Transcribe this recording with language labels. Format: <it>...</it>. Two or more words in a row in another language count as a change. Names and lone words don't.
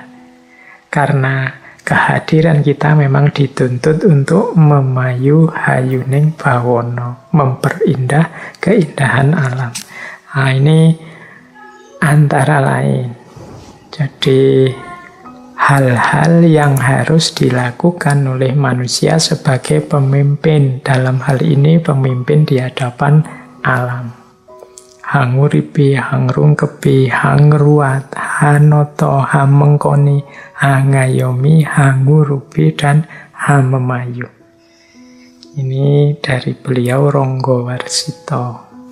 <id>Karena kehadiran kita memang dituntut untuk</id> <jv>memayu hayuning bawono,</jv> <id>memperindah keindahan alam. Nah, ini antara lain. Jadi hal-hal yang harus dilakukan oleh manusia sebagai pemimpin. Dalam hal ini pemimpin di hadapan alam.</id> <jv>Hanguripi, hangrungkepi, hangruat, hanoto, hamengkoni, hangayomi, hangurupi, dan hamemayu.</jv> <id>Ini dari beliau Ronggo Warsito.</id>